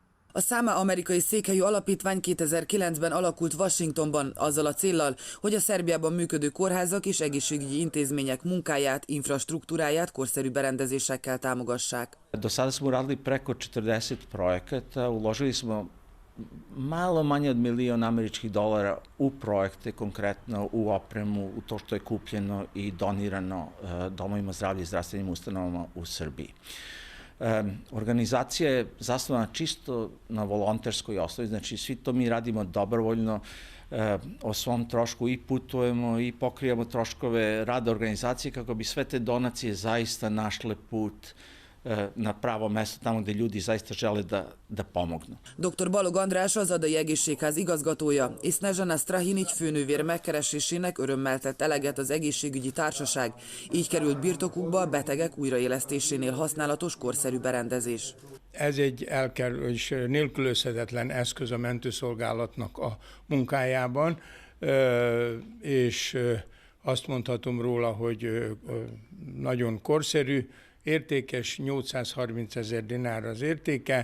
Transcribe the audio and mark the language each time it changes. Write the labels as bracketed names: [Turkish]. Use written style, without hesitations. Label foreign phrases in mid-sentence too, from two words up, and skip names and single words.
[Hungarian] A Száma amerikai székhelyű alapítvány 2009-ben alakult Washingtonban azzal a céllal, hogy a Szerbiában működő kórházak és egészségügyi intézmények munkáját, infrastruktúráját korszerű berendezésekkel támogassák. [Serbian] Do sada smo uradili preko 40 projekata, uložili smo malo manje od $1.000.000 američkih dolara u projekte, konkretno u opremu, u to što je kupljeno i donirano domovima zdravlja i zdravstvenim ustanovama u Srbiji. Organizacija je zasnovana čisto na volonterskoj osnovi, znači svi to mi radimo dobrovoljno, o svom trošku i putujemo i pokrijemo troškove rada organizacije kako bi sve te donacije zaista našle put na pravo mesto, tamo gdje ljudi zaista žele da pomognu. [Hungarian] Dr. Balog András az Adai Egészségház igazgatója, és Snežana Strahinics főnővér megkeresésének örömmel tett eleget az egészségügyi társaság. Így került birtokukba a betegek újraélesztésénél használatos korszerű berendezés. Ez egy és nélkülözhetetlen eszköz a mentőszolgálatnak a munkájában, és azt mondhatom róla, hogy nagyon korszerű, értékes, 830 000 dinár az értéke.